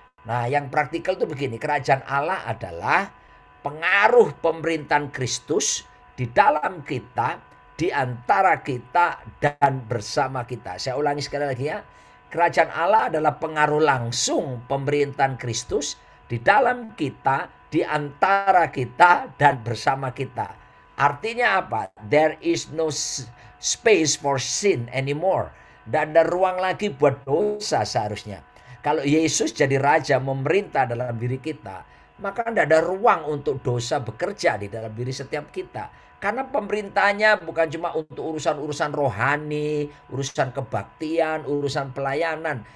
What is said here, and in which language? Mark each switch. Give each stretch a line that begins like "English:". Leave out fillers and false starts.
Indonesian: Nah, yang praktikal itu begini, kerajaan Allah adalah pengaruh pemerintahan Kristus di dalam kita, di antara kita dan bersama kita. Saya ulangi sekali lagi ya. Kerajaan Allah adalah pengaruh langsung pemerintahan Kristus di dalam kita, di antara kita dan bersama kita. Artinya apa?
English: There is no space for sin anymore.
Indonesian: Dan ada ruang lagi buat dosa seharusnya. Kalau Yesus jadi raja memerintah dalam diri kita, maka tidak ada ruang untuk dosa bekerja di dalam diri setiap kita. Karena pemerintahnya bukan cuma untuk urusan-urusan rohani, urusan kebaktian, urusan pelayanan.